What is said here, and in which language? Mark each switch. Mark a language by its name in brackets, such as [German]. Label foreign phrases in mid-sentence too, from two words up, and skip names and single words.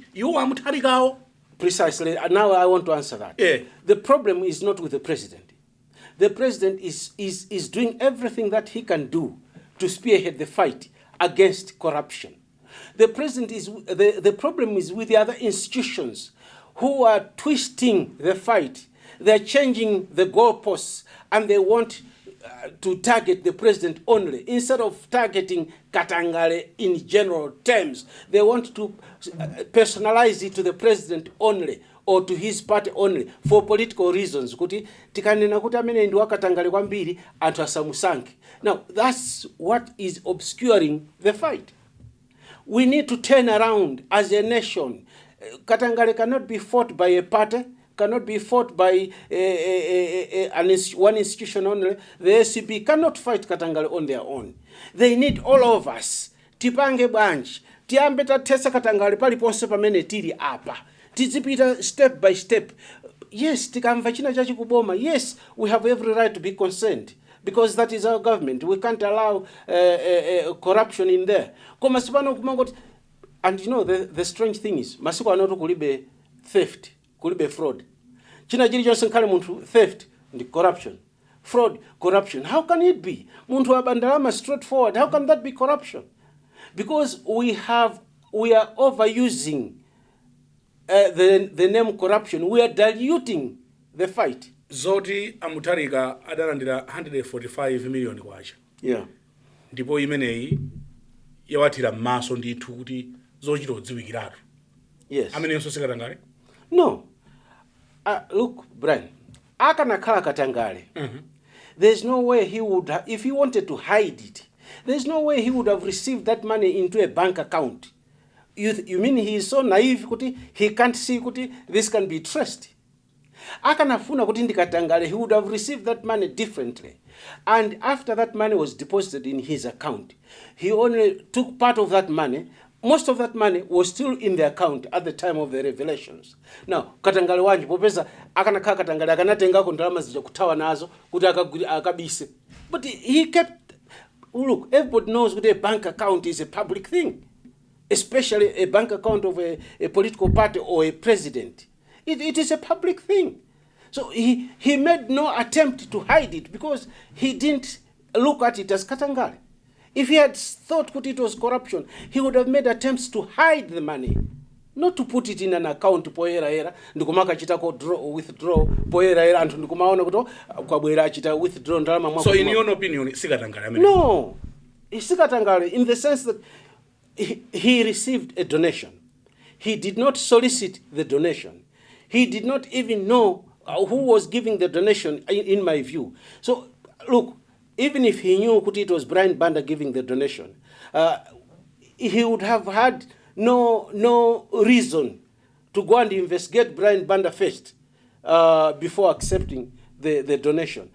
[Nyanja] Iwo amutharikawo. [English] Precisely. And now I want to answer that. Yeah. The problem is not with the president. The president is doing everything that he can do to spearhead the fight against corruption. The president is the problem is with the other institutions who are twisting the fight. They're changing the goalposts and they want to target the president only. Instead of targeting Katangale in general terms, they want to personalize it to the president only or to his party only for political reasons. [Nyanja] Kuti tikanena kuti amene ndi wakatangale kwambiri anthu asamusanke. [English] Now that's what is obscuring the fight. We need to turn around as a nation. Katangale cannot be fought by a party, cannot be fought by one institution only. The ACP cannot fight Katangale on their own. They need all of us. [Nyanja] Tipange branch. Tiambe tatesa Katangale paliponse pamene tili apa. Tizipita [English] step by step. Yes, [Nyanja] tikamva china chachi kuboma. [English] Yes, we have every right to be concerned. Because that is our government. We can't allow corruption in there. And you know, the strange thing is, [Nyanja] masiku anoto kulibe theft, kulibe fraud. China jiri Johnson kale muntu theft, [English] and corruption. Fraud, corruption. How can it be? [Nyanja] Muntu wa bandalama [English] straightforward. How can that be corruption? Because we are overusing the name corruption. We are diluting the fight. [Nyanja] Zoti amutarika adalandira 145 million kwacha. [English] Yeah. [Nyanja] Ndipo imeneyi yawatira maso ndithu kuti zochita odziwikiratu. [English] Yes. [Nyanja] Amene yonso Katangale? [English] No. Look, [Nyanja] Brian, akanakhala Katangale. [English] There's no way he would if he wanted to hide it. There's no way he would have received that money into a bank account. You mean he is so naive kuti he can't see kuti this can be traced? [Nyanja] Akanafuna kuti ndi Katangale, [English] he would have received that money differently. And after that money was deposited in his account, he only took part of that money. Most of that money was still in the account at the time of the revelations. Now, [Nyanja] Katangale wanji popeza akanakhala Katangale akanatengako ndalama zija kuthawa nazo kuti akabise. [English] But he kept, look, everybody knows that a bank account is a public thing, especially a bank account of a political party or a president. It is a public thing. So he made no attempt to hide it because he didn't look at it as Katangale. If he had thought that it was corruption, he would have made attempts to hide the money, not to put it in an account [Nyanja] poera era ndikumaka chitako withdraw poera era antu ndikumaona kuti kwabwera achita withdraw ndalama mwako. [English] So in your opinion, Katangale? No, it's Katangale in the sense that he received a donation. He did not solicit the donation. He did not even know who was giving the donation, in my view. So, look, even if he knew that it was Brian Banda giving the donation, he would have had no reason to go and investigate Brian Banda first before accepting the donation.